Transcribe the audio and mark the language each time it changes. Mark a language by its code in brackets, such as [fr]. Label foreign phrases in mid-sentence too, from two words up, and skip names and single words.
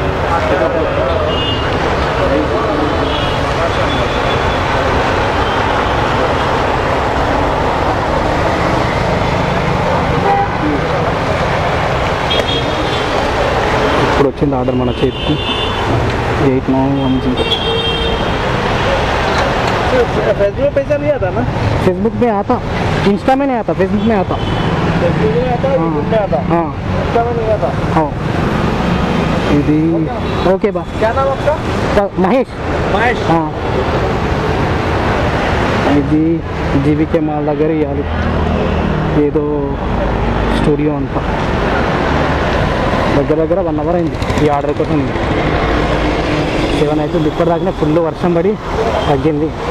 [te] ఇప్పుడు వచ్చింది ఆర్డర్ మన చేతికి. 8910. [hi] फेसबुक पैसा नहीं आता ना? फेसबुक में आता, इंस्टा में नहीं आता, फेसबुक में आता. फेसबुक में आता, यूट्यूब में आता, हाँ इंस्टा में नहीं आता. [te] हाँ ఇది ఓకే బా. [hi] क्या नाम आपका? [te] మహేష్. [hi] महेश. [te] ఇది జీవికే మాల్ దగ్గర ఇవ్వాలి. ఏదో స్టూడియో అంతా దగ్గర 1 hour అయింది ఈ ఆర్డర్ కోసం. 7 అవుతుంది. ఇప్పటిదాకా ఫుల్ వర్షం పడి తగ్గింది.